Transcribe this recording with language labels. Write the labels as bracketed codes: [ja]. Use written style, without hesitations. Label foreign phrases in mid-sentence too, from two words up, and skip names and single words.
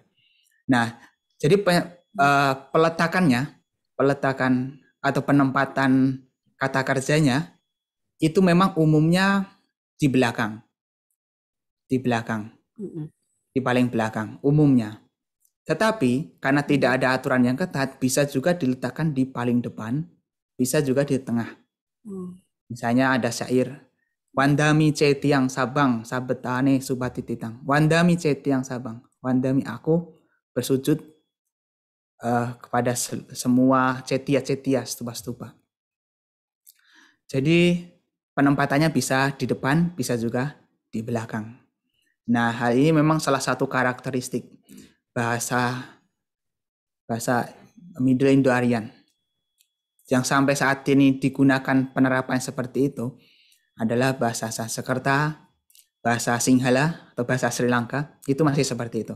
[id] Nah, jadi peletakan atau penempatan kata kerjanya itu memang umumnya di belakang, di paling belakang umumnya. Tetapi karena tidak ada aturan yang ketat, bisa juga diletakkan di paling depan, bisa juga di tengah. Misalnya ada syair, [pi] Wandami cetiang sabang sabetane subatititang. Wandami cetiang sabang, wandami [id] aku bersujud kepada semua cetia-cetia, stupa-stupa. Jadi penempatannya bisa di depan, bisa juga di belakang. Nah, hal ini memang salah satu karakteristik bahasa [en] Middle Indo-Aryan [id] yang sampai saat ini digunakan penerapan seperti itu adalah bahasa Sanskerta, bahasa Sinhala atau bahasa Sri Lanka, itu masih seperti itu.